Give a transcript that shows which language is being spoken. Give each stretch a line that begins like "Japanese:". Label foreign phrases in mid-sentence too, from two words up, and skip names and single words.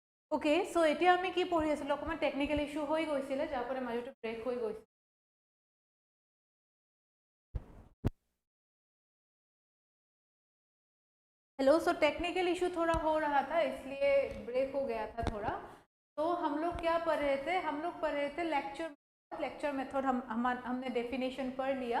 Assamese: ওকে, সো এতিয়া আমি কি পঢ়ি আছিলোঁ, অকণমান
English: technical issue
Assamese: হৈ গৈছিলে যাৰ পৰা মাজতে ব্ৰেক হৈ গৈছিল।
Hindi: हेलो, सो
English: technical issue
Hindi: थोड़ा हो रहा था इसलिए ब्रेक हो गया था थोड़ा। तो हम लोग क्या पढ़ रहे थे, हम लोग पढ़ रहे थे
English: lecture method.
Hindi: हमने डेफिनेशन पढ़ लिया।